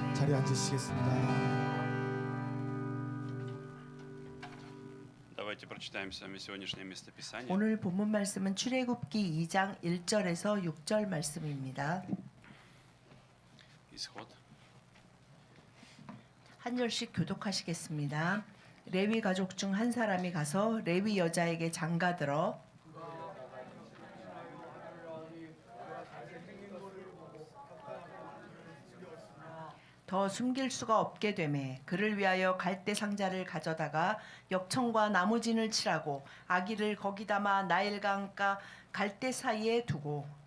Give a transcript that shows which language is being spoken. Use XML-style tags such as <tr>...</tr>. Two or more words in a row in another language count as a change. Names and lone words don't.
<ko>자리에 앉으시겠습니다.</ko> <ru>Давайте прочитаем с вами сегодняшнее местописание.</ru> <ko>오늘 본문 말씀은 출애굽기 2장 1절에서 6절 말씀입니다.</ko> <ru>Исход.</ru> <ko>한 절씩 교독하시겠습니다. 레위 가족 중 한 사람이 가서 레위 여자에게 장가들어 더 숨길 수가 없게 되매 그를 위하여 갈대 상자를 가져다가 역청과 나무진을 칠하고 아기를 거기 담아 나일강가 갈대 사이에 두고</ko>